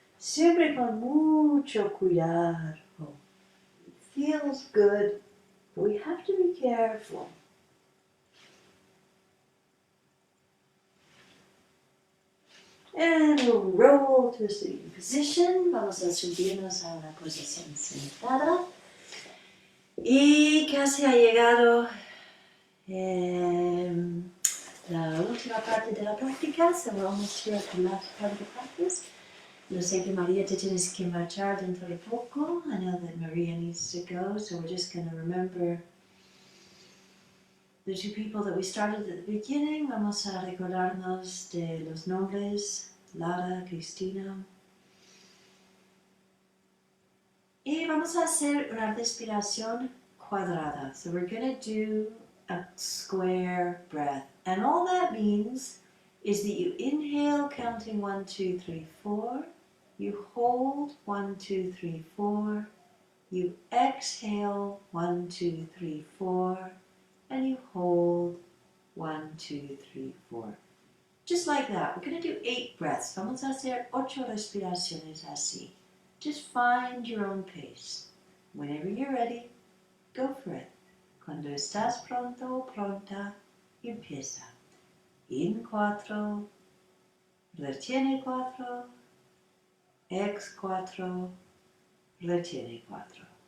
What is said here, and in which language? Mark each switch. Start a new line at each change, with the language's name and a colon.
Spanish: Siempre con mucho cuidado.
English: It feels good, but we have to be careful. And we'll roll to a sitting position.
Spanish: Vamos a subirnos a una posición sentada. Y casi ha llegado la última parte de la práctica.
English: So we're almost here at the last part of the practice.
Spanish: Yo sé que María te tienes que marchar dentro de poco.
English: I know that Maria needs to go, so we're just going to remember the two people that we started at the beginning.
Spanish: Vamos a recordarnos de los nombres, Lara, Cristina. Y vamos a hacer una respiración cuadrada.
English: So we're going to do a square breath. And all that means is that you inhale counting 1, 2, 3, 4. You hold 1, 2, 3, 4. You exhale 1, 2, 3, 4. And you hold 1, 2, 3, 4. Just like that. We're going to do 8 breaths.
Spanish: Vamos a hacer 8 respiraciones así.
English: Just find your own pace. Whenever you're ready, go for it.
Spanish: Cuando estás pronto o pronta, empieza. In 4, retiene 4, ex 4, retiene 4.